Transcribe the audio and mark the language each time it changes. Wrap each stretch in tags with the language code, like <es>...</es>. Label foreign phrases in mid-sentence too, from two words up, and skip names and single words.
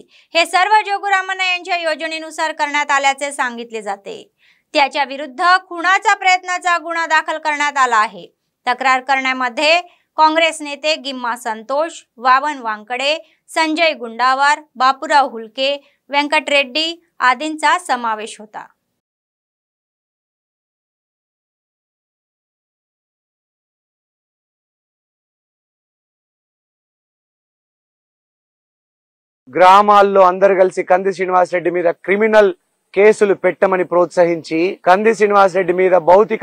<mr>हे सर्व जोगुरामन्ना यांच्या योजनेनुसार करण्यात आल्याचे सांगितले जाते. त्याच्या विरुद्ध खुनाचा प्रयत्नाचा गुन्हा दाखल करण्यात आला आहे. तक्रार करण्यामध्ये काँग्रेस नेते गिम्मा संतोष, वावन वांकडे, संजय गुंडावार, बापूराव हुलके, व्यंकट रेड्डी आदींचा समावेश होता.</mr> <te>గ్రామాల్లో అందరు కలిసి కంది శ్రీనివాస్ రెడ్డి మీద క్రిమినల్ కేసులు పెట్టమని ప్రోత్సహించి, కంది శ్రీనివాస్ రెడ్డి మీద భౌతిక</te>